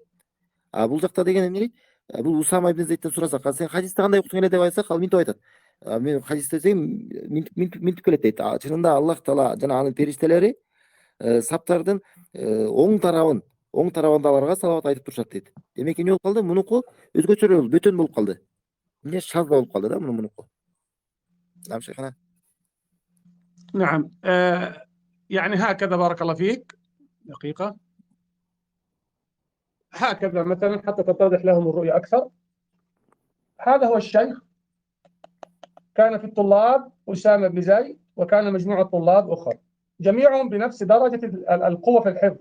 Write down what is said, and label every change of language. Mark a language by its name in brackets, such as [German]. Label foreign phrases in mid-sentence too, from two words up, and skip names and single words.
[Kyrgyz] Бул жакта деген эмне дейт? Бул Усама ибн Зейдтен сурасак, сен хадисти кандай уктуң эле деп айтсак, ал мынтип айтат. Мен хадисте десем мынтип келет дейт. Чынында Аллах Таала жана анын периштелери саптардын оң тарабындагыларга салават айтып турушат дейт. Демек эмне болуп калды? Мунуку өзгөчөрөөк, бөтөн болуп калды. Эмне шаз болуп калды да мунуку. [Arabic] نعم شيخنا. نعم. يعني هكذا، بارك الله فيك. دقيقة. هكذا مثلا حتى تتضح لهم الرؤية أكثر. هذا هو الشيخ، كان في الطلاب أسامة بن زيد، وكان مجموعة طلاب أخرى جميعهم بنفس درجة القوة في الحفظ.